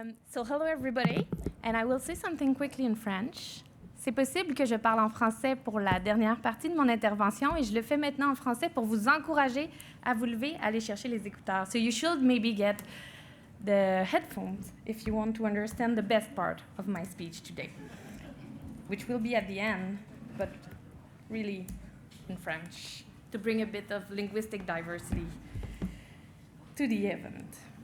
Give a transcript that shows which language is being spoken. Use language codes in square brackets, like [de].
[en] So hello everybody, and I will say something quickly in French. [fr] C'est possible que je parle en français pour la dernière partie de mon intervention, et je le fais maintenant en français pour vous encourager à vous lever, à aller chercher les écouteurs. [en] So you should maybe get the headphones if you want to understand the best part of my speech today, which will be at the end, but really in French, to bring a bit of linguistic diversity to the event.